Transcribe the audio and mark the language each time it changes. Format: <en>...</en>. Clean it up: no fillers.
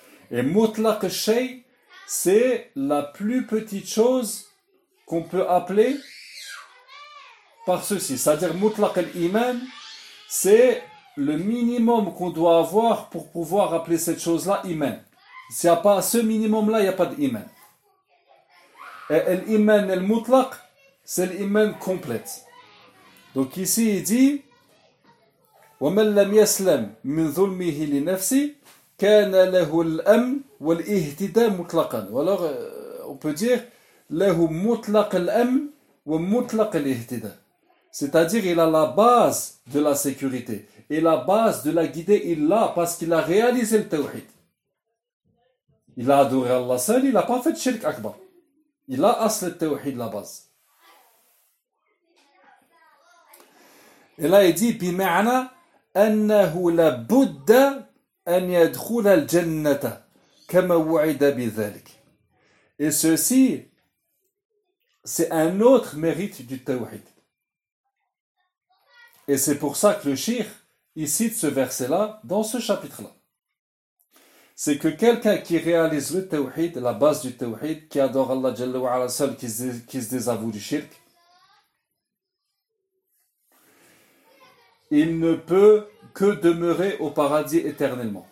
<fr>Et mutlaq al-shay, c'est la plus petite chose qu'on peut appeler par ceci. C'est-à-dire, mutlaq al-iman, c'est le minimum qu'on doit avoir pour pouvoir appeler cette chose-là iman. S'il n'y a pas ce minimum-là, il n'y a pas d'iman. Et l'iman al-mutlaq, c'est l'iman complète. Donc ici, il dit</fr> <ar>وَمَنْ لَمْ يَسْلَمْ مِنْ ظُلْمِهِ لِنَفْسِهِ كان له الأمن والاهتداء مطلقا.</ar> <fr>Alors, on peut dire</fr> <ar>له مطلق الأمن ومطلق الاهتداء.</ar> <fr>C'est-à-dire, il a la base de la sécurité et la base de la guidée, il l'a parce qu'il a réalisé le tawhid. Il a adoré Allah seul, il n'a pas fait de shirk akbar. Il a asl le tawhid, la base. Et là, il dit</fr> <ar>بمعنى أنه لابد أن يدخل الجنة كما وعد بذلك.</ar> <fr>Et ceci, c'est un autre mérite du tawhid. Et c'est pour ça que le shir, il cite ce verset-là dans ce chapitre-là. C'est que quelqu'un qui réalise le tawhid, la base du tawhid, qui adore Allah Jalla wa Ala seul, qui se désavoue du shirk, il ne peut que demeurer au paradis éternellement.</fr>